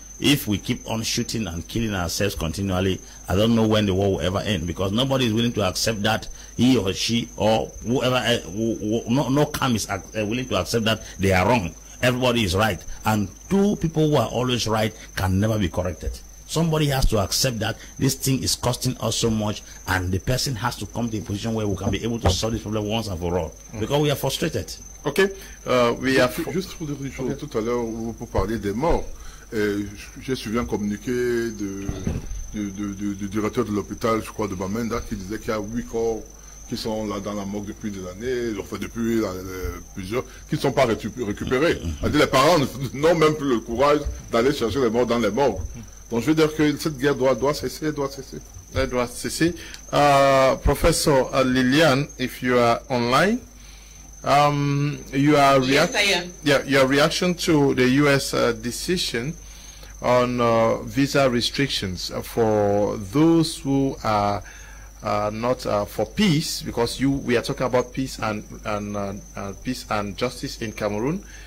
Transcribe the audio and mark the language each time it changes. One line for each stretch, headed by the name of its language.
English: If we keep on shooting and killing ourselves continually, I don't know when the war will ever end, because nobody is willing to accept that he or she or whoever, no camp is willing to accept that they are wrong. Everybody is right, and two people who are always right can never be corrected. Somebody has to accept that this thing is costing us so much, and the person has to come to a position where we can be able to solve this problem once and for all, because we are frustrated. Okay, we have...
French: Juste pour dire une chose, tout à l'heure, pour parler des morts, j'ai suivi un communiqué du directeur de l'hôpital, je crois, de Bamenda, qui disait qu'il y a 8 corps qui sont là dans la morgue depuis des années, enfin depuis plusieurs, qui ne sont pas récupérés. Les parents n'ont même plus le courage d'aller chercher les morts dans les morgues. Donc je veux dire que cette guerre doit cesser, Elle doit cesser.
English: Professor Liliane, if you are online, your reaction to the U.S. decision on visa restrictions for those who are not for peace, because we are talking about peace and justice in Cameroon.